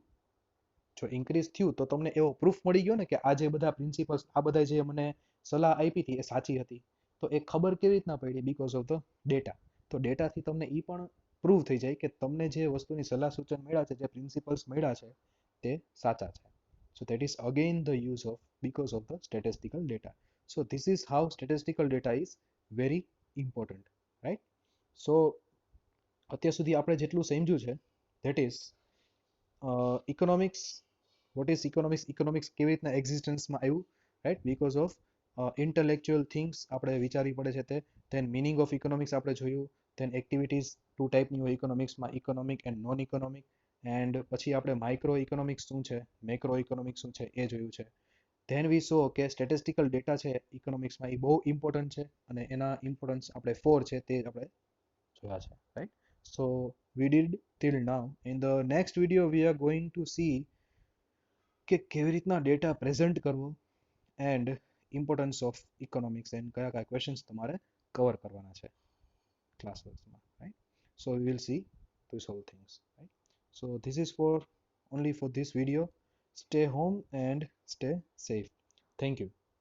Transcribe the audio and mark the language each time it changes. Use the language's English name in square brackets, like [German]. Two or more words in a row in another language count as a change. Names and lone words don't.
[Gujarati] જો ઇન્ક્રીઝ થયું તો તમને એવો પ્રૂફ મળી ગયો ને કે આ જે બધા પ્રિન્સિપલ્સ, આ બધા જે મને સલાહ આપી હતી એ સાચી હતી. તો એ ખબર કેવી રીતના પડી? [English] because of the data. [Gujarati] તો ડેટાથી તમને એ પણ પ્રૂવ થઈ જાય કે તમને જે વસ્તુની સલાહ સૂચન મળ્યા છે, જે પ્રિન્સિપલ્સ મળ્યા છે, તે સાચા છે. [English] So that is again the use of, because of the statistical data. So this is how statistical data is very important, right? [Gujarati] So અત્યાર સુધી આપણે જેટલું સમજ્યું છે [English] that is economics. What is economics? Economics [Gujarati] કેવી રીતના એક્ઝિસ્ટન્સમાં આવ્યું, રાઈટ? [English] because of intellectual things [Gujarati] આપણે વિચારવી પડે છે તે. [English] then meaning of economics [Gujarati] આપણે જોયું. [English] then activities two [Gujarati] ટાઈપની હોય ઇકોનોમિક્સમાં, [English] economic and non economic. [Gujarati] એન્ડ પછી આપણે [English] micro economics [Gujarati] શું છે, [English] macro economics [Gujarati] શું છે એ જોયું છે. [English] then we saw [Gujarati] કે સ્ટેટિસ્ટિકલ ડેટા છે ઇકોનોમિક્સમાં એ બહુ ઇમ્પોર્ટન્ટ છે અને એના ઇમ્પોર્ટન્સ આપણે 4 છે તે આપણે જોયા છે, રાઈટ. [English] સો we did till now. In the next video we are going to see [Gujarati] કે કેવી રીતના ડેટા પ્રેઝન્ટ કરવો [English] and importance of economics and [Gujarati] કયા કયા ક્વેશ્ચન્સ તમારે કવર કરવાના છે [English] ક્લાસ વર્ક્સમાં, રાઈટ. સો we will see these whole things, right? So this is for only for this video. Stay home and stay safe. Thank you.